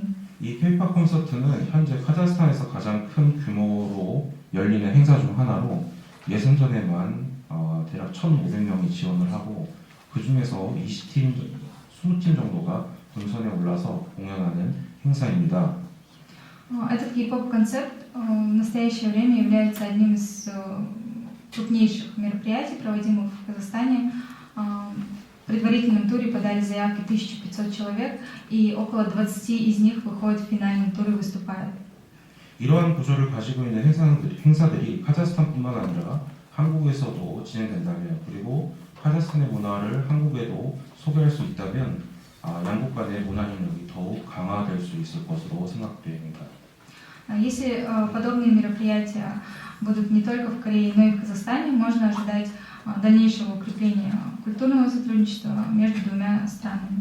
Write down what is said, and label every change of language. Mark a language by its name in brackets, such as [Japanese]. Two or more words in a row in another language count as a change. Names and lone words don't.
[Korean] 이 K-pop 콘서트는 현재 카자흐스탄에서 가장 큰 규모로 열리는 행사 중 하나로 예선 전에만 대략 1,500명이 지원을 하고 그 중에서 20팀 정도가 본선에 올라서 공연하는 행사입니다. [Russian] Этот K-pop-концерт в настоящее время является одним из крупнейших мероприятий, проводимых в Казахстане. В предварительном туре подали заявки 1500 человек, и около 20 из них выходят в финальный тур и выступают. [Korean] 이러한 구조를 가지고 있는 행사들이 카자흐스탄뿐만 아니라 한국에서도 진행된다면 그리고 카자흐스탄의 문화를 한국에도 소개할 수 있다면 양국 간의 문화 협력이 더욱 강화될 수 있을 것으로 생각됩니다. [Russian] Если подобные мероприятия будут не только в Корее, но и в Казахстане, можно ожидать дальнейшего укрепления культурного сотрудничества между двумя странами.